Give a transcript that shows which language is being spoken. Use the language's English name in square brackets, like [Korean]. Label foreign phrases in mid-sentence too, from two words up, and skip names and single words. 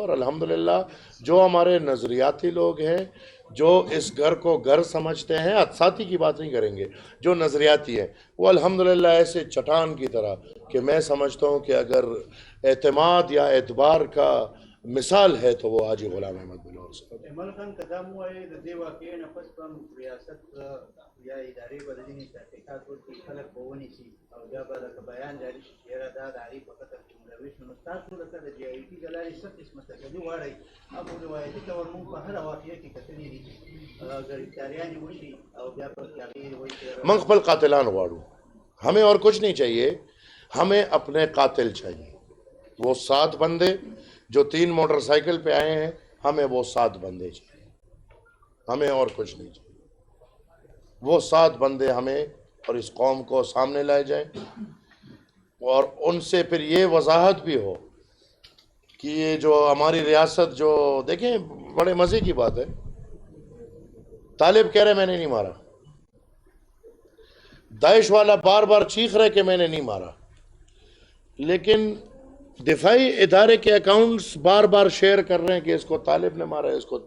[Urdu] اور الحمدللہ جو ہمارے نظریاتی لوگ ہیں, جو اس گھر کو گھر سمجھتے ہیں, ساتھی کی بات نہیں کریں گے, جو نظریاتی ہیں, وہ الحمدللہ ایسے چٹان کی طرح کہ میں سمجھتا ہوں کہ اگر اعتماد یا اعتبار کا مثال ہے تو وہ حاجی غلام احمد بلور صاحب. [Pashto] جمال خان قدم وایي د دې واقعې نه پس په ریاست یا ادارې به د ځینې تحقیقات وکړي, خلک به ونیسي او بیا به لکه بیان جاري شي چې یاره دا د هغې په قتل کې ملوث نو ستاسو لکه د جې آی ټي له لارې څه قسمه تسلي غواړئ؟ اب روایتي طور موږ په هره واقعه کې کتلي دي ګرفتاریانې وشي او بیا په هغې وایي چې من خپل قاتلان غواړو, [Urdu] ہمیں اور کچھ نہیں چاہیے, ہمیں اپنے قاتل چاہیے. وہ 7 بندے جو 3 موٹر سائیکل پہ آئے ہیں, ہمیں وہ 7 بندے چاہیے, ہمیں اور کچھ نہیں چاہیے. وہ 7 بندے ہمیں اور اس قوم کو سامنے لائے جائیں, اور ان سے پھر یہ وضاحت بھی ہو کہ یہ جو ہماری ریاست, جو دیکھیں بڑے مزے کی بات ہے, طالب کہہ رہے میں نے نہیں مارا, داعش والا بار بار چیخ رہے کہ میں نے نہیں مارا, لیکن دفاعی ادارے کے اکاؤنٹس بار بار شیئر کر رہے ہیں کہ اس کو طالب نے مارا ہے, اس کو.